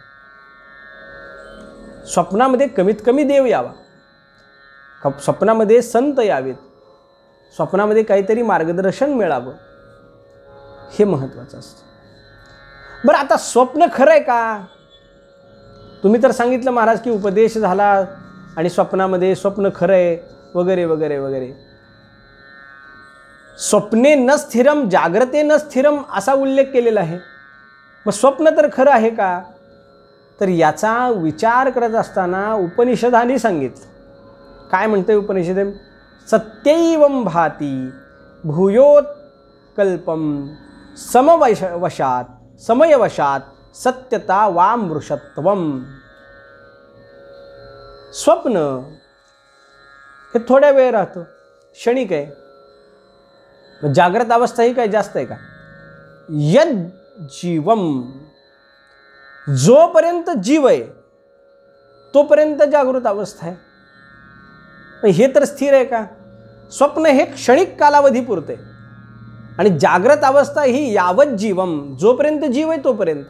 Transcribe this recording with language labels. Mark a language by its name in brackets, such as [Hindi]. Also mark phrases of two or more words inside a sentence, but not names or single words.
[Marathi] स्वप्नामध्ये कमीत कमी देव यावा, स्वप्नामध्ये संत यावेत, स्वप्नामध्ये काहीतरी मार्गदर्शन मिळावं, हे महत्त्वाचं असतं. बरं, आता स्वप्न खरं आहे का? तुम्ही तर सांगितलं महाराज की उपदेश झाला आणि स्वप्नामध्ये स्वप्न खरं आहे वगैरे वगैरे वगैरे. [Sanskrit] स्वप्ने न स्थिरम जाग्रते न स्थिरम [Marathi] असा उल्लेख केलेला आहे. मग स्वप्न तर खरं आहे का? तर याचा विचार करत असताना उपनिषदांनी सांगितलं. काय म्हणते उपनिषद? [Sanskrit] सत्यैवं भाती भूयोत्कल्पम समयवशात सत्यता वामृषत्वम. [Marathi] स्वप्न हे थोड्या वेळ राहतं, क्षणिक आहे. जागृत अवस्था ही काय जास्त आहे का? [Sanskrit] यद जीवम, [Marathi] जोपर्यंत जीव आहे तोपर्यंत जागृत अवस्था आहे. हे तर स्थिर आहे का? स्वप्न हे क्षणिक कालावधी पुरते आणि जागृत अवस्था ही [Sanskrit] यावत जीवम, [Marathi] जोपर्यंत जीव आहे तोपर्यंत.